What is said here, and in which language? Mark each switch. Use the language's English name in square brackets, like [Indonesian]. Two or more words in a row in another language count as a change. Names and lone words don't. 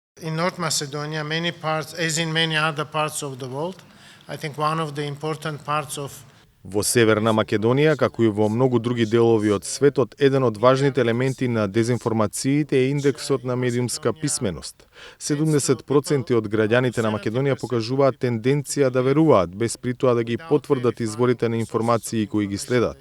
[English] in North Macedonia, many parts, as in many other parts of the world, I think one of the important parts of [Macedonian] Во Северна Македонија, како и во многу други делови од светот, еден од важните елементи на дезинформациите е индексот на медиумска писменост. 70% од граѓаните на Македонија покажуваат тенденција да веруваат, без при тоа да ги потврдат изворите на информации кои ги следат.